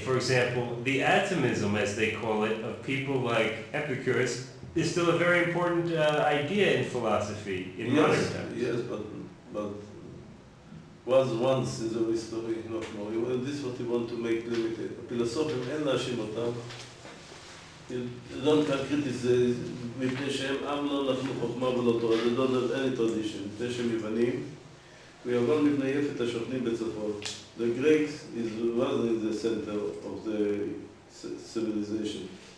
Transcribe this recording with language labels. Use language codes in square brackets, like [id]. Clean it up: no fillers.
[en] For example, the atomism, as they call it, of people like Epicurus, is still a very important idea in philosophy in modern times. Yes, but was once is a history, not more. This is what you want to make limited. Philosophy and Nashimotam. You don't criticize [he] מפני שהם עם לא נתנו חוכמה ולא תורה. [en] They don't have any tradition. [he] מפני שהם יוונים, ויוון מבני יפת השוכנים בצפון. [en] The Greeks was in the center of the civilization.